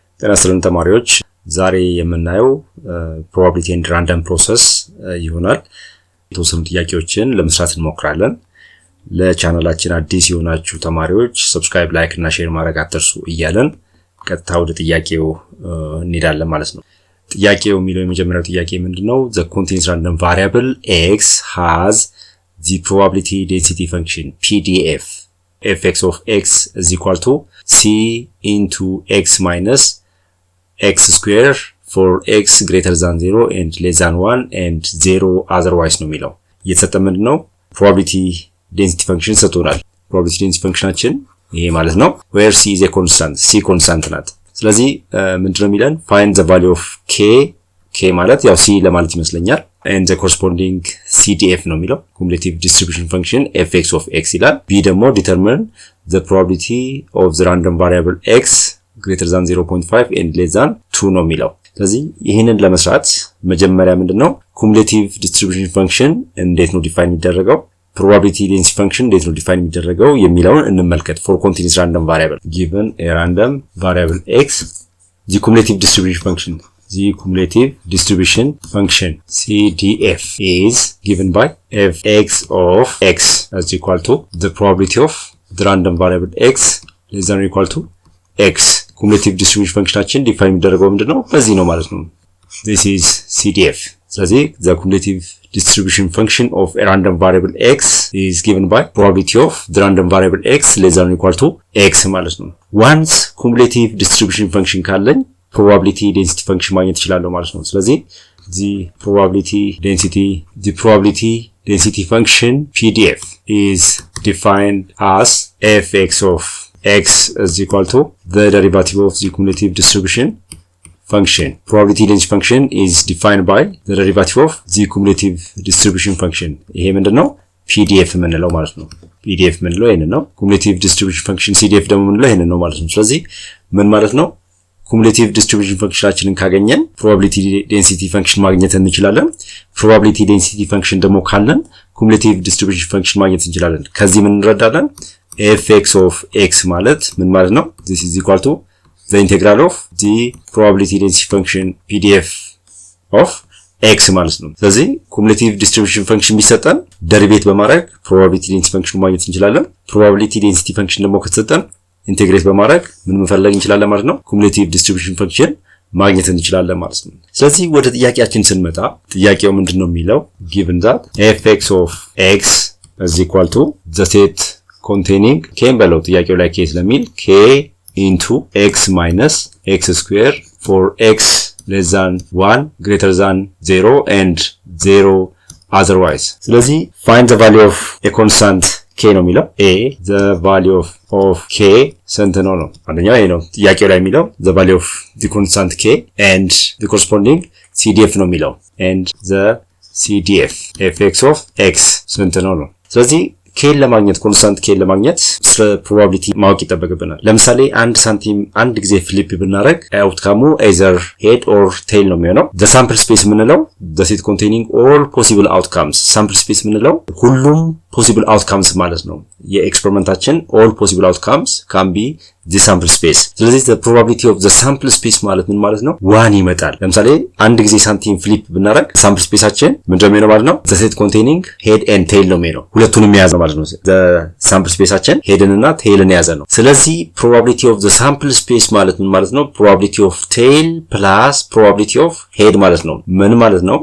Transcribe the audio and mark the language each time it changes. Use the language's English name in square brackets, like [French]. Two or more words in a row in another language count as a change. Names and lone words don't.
[Amharic] ጤናስልን ተማሪዎች ዛሬ የምናየው [English] probability and random process [Amharic] ይሆናል። የተወሰኑ ጥያቄዎችን ለመስራት እንሞክራለን። ለቻናላችን አዲስ የሆናችሁ ተማሪዎች [English] subscribe, like [Amharic] እና ሼር ማድረግ አትርሱ እያለን ቀጥታ ወደ ጥያቄው እንሄዳለን ማለት ነው። ጥያቄው የሚለው የመጀመሪያው ጥያቄ ምንድነው? [English] The continuous random variable x has the probability density function PDF fx of x is equal to c into x minus x square for x greater than 0 and less than 1 and 0 otherwise [Amharic] ነው የሚለው። የተሰጠ ምንድነው? [English] probability density function ሰጥቶናል። probability density functionአችን [Amharic] ይሄ ማለት ነው [English] where c is a constant, c constant ናት። [Amharic] ስለዚህ ምንድነው የሚለን? [English] find the value of k [Amharic] ማለት ያው c ለማለት ይመስለኛል [English] and the corresponding CDF [Amharic] ነው የሚለው [English] cumulative distribution function fx of x ይላል። b ደግሞ determine the probability of the random variable x greater than 0.5 and less than 2 [Amharic] ነው የሚለው። ስለዚህ ይሄንን ለመስራት መጀመሪያ ምንድነው [English] cumulative distribution function [Amharic] እንዴት ነው ዲፋይን የሚደረገው፣ [English] probability density function [Amharic] እንዴት ነው ዲፋይን የሚደረገው የሚለውን እንመልከት። [English] for continuous random variable given a random variable x, the cumulative distribution function CDF is given by fx of x is equal to the probability of the random variable x less than or equal to x. cumulative distribution function [Amharic] አችን ዲፋይን የሚደረገው ምንድነው? በዚህ ነው ማለት ነው። [English] this is CDF. ስለዚህ the cumulative distribution function of a random variable x is given by probability of the random variable x less than or equal to x [Amharic] ማለት ነው። [English] once cumulative distribution function ካለኝ probability density function [Amharic] ማግኘት እችላለሁ ማለት ነው። ስለዚህ [English] the probability density function PDF is defined as fx of x is equal to the derivative of the cumulative distribution function. Probability density function is defined by the derivative of the cumulative distribution function. [Amharic] ይሄ ምንድነው? PDF የምንለው ማለት ነው። PDF የምንለው ይሄን ነው። [English] cumulative distribution function CDF [Amharic] ደግሞ የምንለው ይሄን ነው ማለት ነው። ስለዚህ ምን ማለት ነው? [English] cumulative distribution functionአችንን ካገኘን probability density function [Amharic] ማግኘት እንችላለን። [English] probability density function [Amharic] ደግሞ ካለን [English] cumulative distribution function [Amharic] ማግኘት እንችላለን። ከዚህ ምን እንረዳለን? [English] fx of x [Amharic] ማለት ምን ማለት ነው? [English] this is equal to the integral of the probability density function PDF of x [Amharic] ማለት ነው። ስለዚህ [English] cumulative distribution function [Amharic] ቢሰጠን ደሪቬት በማድረግ [English] probability density function [Amharic] ማግኘት እንችላለን። [English] probability density function [Amharic] ደግሞ ከተሰጠን ኢንቴግሬት በማድረግ ምን መፈለግ እንችላለን ማለት ነው? [English] cumulative distribution function [Amharic] ማግኘት እንችላለን ማለት ነው። ስለዚህ ወደ ጥያቄያችን ስንመጣ ጥያቄው ምንድነው የሚለው? [English] given that fx of x is equal to the set containing k [Amharic] በለው ጥያቄው ላይ [English] k ስለሚል k into x minus x square for x less than 1 greater than 0 and 0 otherwise. ስለዚህ find the value of a constant k [Amharic] ነው የሚለው [English] a the value of k [Amharic] ስንት ነው ነው አንደኛው ይሄ ነው ጥያቄው ላይ የሚለው [English] the value of the constant k and the corresponding CDF [Amharic] ነው የሚለው [English] and the CDF fx of x [Amharic] ስንት ነው ነው። ስለዚህ k ለማግኘት ኮንስታንት k ለማግኘት ስለ probability ማወቅ ይጠበቅብናል። ለምሳሌ አንድ ሳንቲም አንድ ጊዜ ፍሊፕ ብናረግ አውትካሙ [English] either head or tail [Amharic] ነው የሚሆነው። [English] the sample space የምንለው the set containing all possible outcomes, sample space [Amharic] የምንለው ሁሉም [English] possible outcomes [Amharic] ማለት ነው። የኤክስፐሪመንታችን [English] all possible outcomes can be the sample space. [Amharic] ስለዚህ [English] the probability of the sample space [Amharic] ማለት ምን ማለት ነው? 1 ይመጣል። ለምሳሌ አንድ ጊዜ ሳንቲም ፍሊፕ ብናረግ [English] sample space [Amharic] አችን ምንድነው ነው ማለት ነው? [English] the set containing head and tail [Amharic] ነው የሚሆነው። ሁለቱንም የያዘ ማለት ነው። [English] the sample space [Amharic] አችን headን እና tailን የያዘ ነው። ስለዚህ [English] probability of the sample space [Amharic] ማለት ምን ማለት ነው? [English] probability of tail plus probability of head [Amharic] ማለት ነው። ምን ማለት ነው?